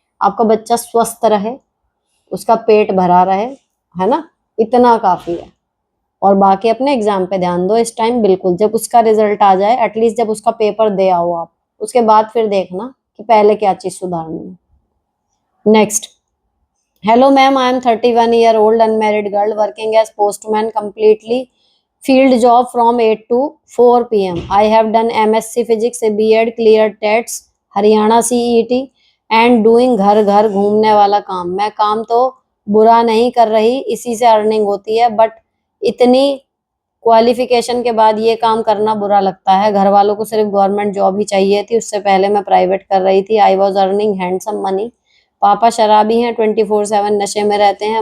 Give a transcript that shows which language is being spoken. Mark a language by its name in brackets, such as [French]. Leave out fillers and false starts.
[Hindi] आपका बच्चा स्वस्थ रहे, उसका पेट भरा रहे, है ना, इतना काफी है। और बाकी अपने एग्जाम पे ध्यान दो इस टाइम। बिल्कुल जब उसका रिजल्ट आ जाए, एटलीस्ट जब उसका पेपर दे आओ आप, उसके बाद फिर देखना कि पहले क्या चीज सुधारनी है। [English] Next, hello ma'am, I am 31-year-old unmarried girl working as postman, completely field job from 8 to 4 p.m. I have done MSc Physics, a B.Ed, cleared TETs, Haryana CET and doing [Hindi] घर घर घूमने वाला काम। मैं काम तो बुरा नहीं कर रही, इसी से अर्निंग होती है, [English] but [Hindi] इतनी क्वालिफिकेशन के बाद ये काम करना बुरा लगता है। घर वालों को सिर्फ गवर्नमेंट जॉब ही चाहिए थी, उससे पहले मैं प्राइवेट कर रही थी। [English] I was earning handsome money. [Hindi] पापा शराबी हैं, 24/7 नशे में रहते हैं।